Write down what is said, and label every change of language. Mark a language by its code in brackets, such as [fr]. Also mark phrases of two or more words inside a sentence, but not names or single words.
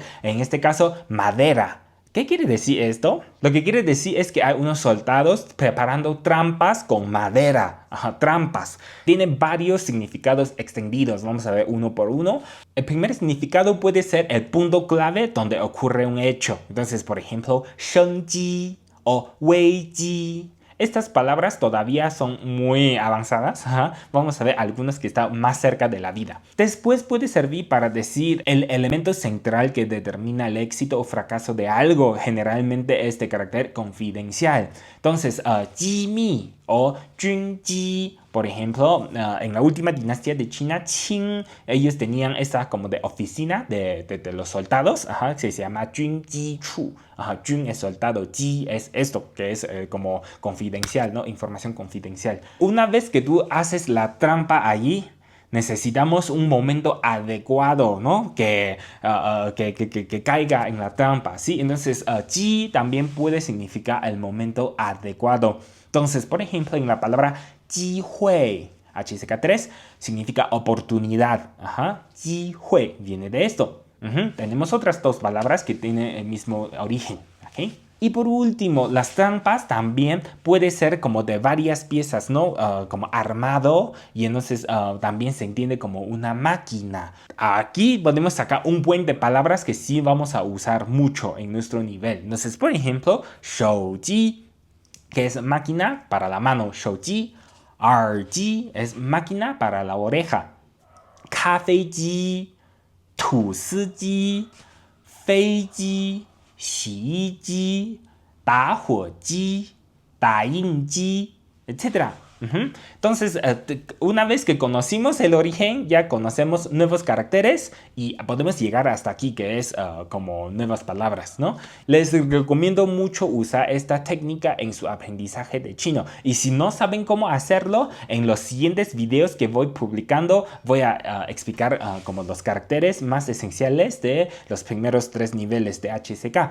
[es] En este caso, madera. ¿Qué quiere decir esto? Lo que quiere decir es que hay unos soldados preparando trampas con madera. Trampas. Tiene varios significados extendidos. Vamos a ver uno por uno. El primer significado puede ser el punto clave donde ocurre un hecho. Entonces, por ejemplo, [zh] 升级 o 危机. [es] Estas palabras todavía son muy avanzadas. Vamos a ver algunas que están más cerca de la vida. Después puede servir para decir el elemento central que determina el éxito o fracaso de algo. Generalmente es de carácter confidencial. Entonces, [zh] 机密 o 军机. [es] Por ejemplo, en la última dinastía de China, Qing, ellos tenían esta como de oficina de los soldados, que se llama 军机处. Jun es soldado, Ji es esto, que es como confidencial, ¿no? Información confidencial. Una vez que tú haces la trampa allí, necesitamos un momento adecuado, ¿no? Que caiga en la trampa, ¿sí? Entonces, Ji también puede significar el momento adecuado. Entonces, por ejemplo, en la palabra 机会, HSK3, significa oportunidad. Ji hui viene de esto. Tenemos otras dos palabras que tienen el mismo origen. ¿Okay? Y por último, las trampas también puede ser como de varias piezas, ¿no? Como armado, y entonces también se entiende como una máquina. Aquí podemos sacar un buen de palabras que sí vamos a usar mucho en nuestro nivel. Entonces, por ejemplo, 手机, que es máquina para la mano, 手机. 耳机 es máquina para la oreja. [zh] 咖啡机, 吐司机, 飞机, 洗衣机, 打火机, 打印机, [es] etc. Ujú. Entonces, una vez que conocimos el origen, ya conocemos nuevos caracteres y podemos llegar hasta aquí, que es como nuevas palabras, ¿no? Les recomiendo mucho usar esta técnica en su aprendizaje de chino. Y si no saben cómo hacerlo, en los siguientes videos que voy publicando, voy a explicar como los caracteres más esenciales de los primeros 3 niveles de HSK.